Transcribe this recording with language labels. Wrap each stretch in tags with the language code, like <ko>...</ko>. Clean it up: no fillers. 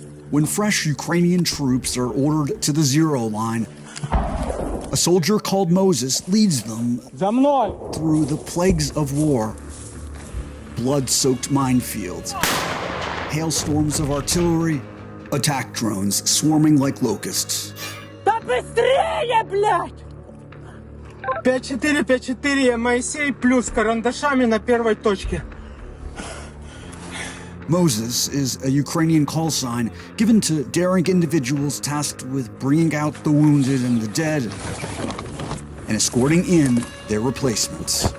<en>When fresh Ukrainian troops are ordered to the zero line, a soldier called Moses leads them through the plagues of war, blood-soaked minefields, hailstorms of artillery, attack drones swarming like locusts.</en> <ru>Да быстрее, блядь! 5-4, 5-4, я Моисей, плюс карандашами на первой точке.</ru> <en>Moses is a Ukrainian call sign given to daring individuals tasked with bringing out the wounded and the dead and escorting in their replacements.</en>